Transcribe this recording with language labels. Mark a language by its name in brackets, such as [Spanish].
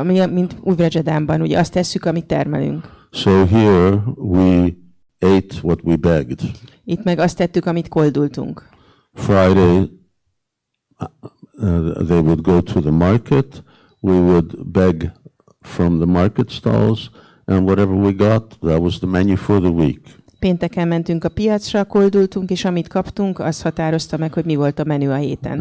[Hungarian] Mint Ujvajadamban, ugye azt tesszük, amit termelünk. [English] So here we ate what we begged. [Hungarian] Itt meg azt tettük, amit koldultunk. [English] Friday, they would go to the market. We would beg from the market stalls, and whatever we got, that was the menu for the week. [Hungarian] Pénteken mentünk a piacra, koldultunk, és amit kaptunk, az határozta meg, hogy mi volt a menü a héten.